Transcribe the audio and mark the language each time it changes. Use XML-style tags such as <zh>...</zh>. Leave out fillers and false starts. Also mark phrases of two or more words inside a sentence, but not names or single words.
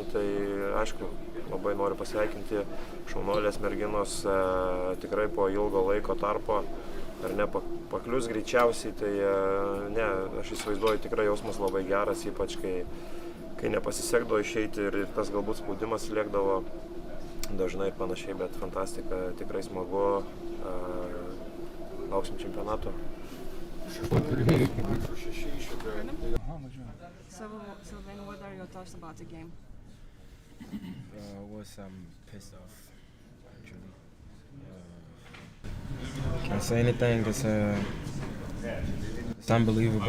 <lt>tai aišku, labai noriu pasveikinti šaunuolės merginos, tikrai po ilgo laiko tarpo, ar ne, paklius greičiausiai, tai ne, aš įsivaizduoju, tikrai jausmas labai geras, ypač kai nepasisekdavo išeiti ir tas galbūt spaudimas liekdavo dažnai ir panašiai, bet fantastika, tikrai smagu, lauksim čempionato.</lt> <en>So then what are your thoughts about the game? Was pissed off, actually. Can't say anything, it's unbelievable.</en>